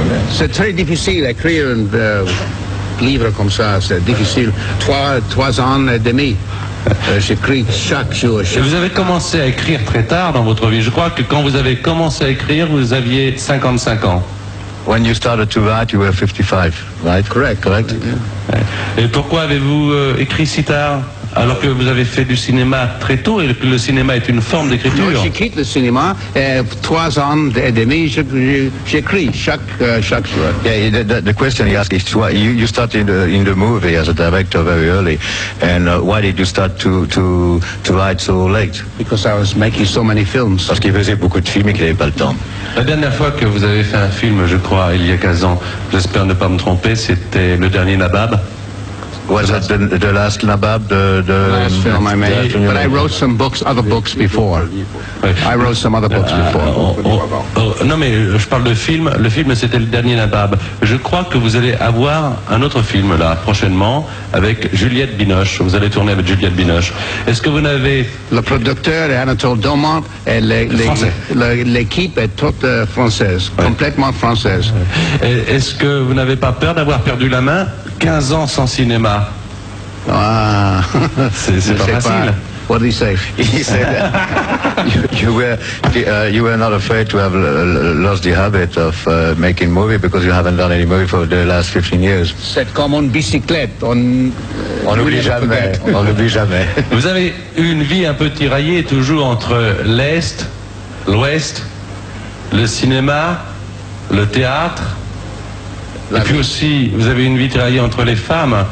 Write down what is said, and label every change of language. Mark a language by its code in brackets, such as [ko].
[fr] C'est très difficile d'écrire un livre comme ça. C'est difficile. Trois ans et demi. J'écris chaque jour. Vous avez commencé à écrire très tard dans votre vie. Je crois que quand vous avez commencé à écrire, vous aviez 55 ans. [en] When you started to write, you were 55, right? Correct. Yeah. [fr] Et pourquoi avez-vous écrit si tard, alors que vous avez fait du cinéma très tôt et que le cinéma est une forme d'écriture? Moi, j'ai quitté le cinéma, et 3 ans et demi, j'écris chaque jour. [en] Yeah, the question he asked is, you started in the movie as a director very early, and why did you start to write so late? Because I was making so many films. [fr] Parce qu'il faisait beaucoup de films et qu'il n'avait pas le temps. La dernière fois que vous avez fait un film, je crois, il y a 15 ans, j'espère ne pas me tromper, c'était le dernier Nabab. [en] Was that the last Nabab? The last film I made. But I wrote some books, other books before. I wrote some other books before. [fr] Non, mais je parle de film. Le film, c'était le dernier Nabab. Je crois que vous allez avoir un autre film, là, prochainement, avec Juliette Binoche. Vous allez tourner avec Juliette Binoche. Est-ce que vous n'avez... Le producteur est Anatole Daumont et l'équipe est toute française, ouais. Complètement française. Et est-ce que vous n'avez pas peur d'avoir perdu la main? 15 ans sans cinéma. Ah, c'est pas facile. Pas. [en] What did he say? He said you were not afraid to have lost the habit of making movies because you haven't done any movie for the last 15 years. [fr] C'est comme une bicyclette. On n'oublie jamais. Vous avez une vie un peu tiraillée, toujours entre l'Est, l'Ouest, le cinéma, le théâtre. Et puis aussi, vous avez une vie travaillée entre les femmes.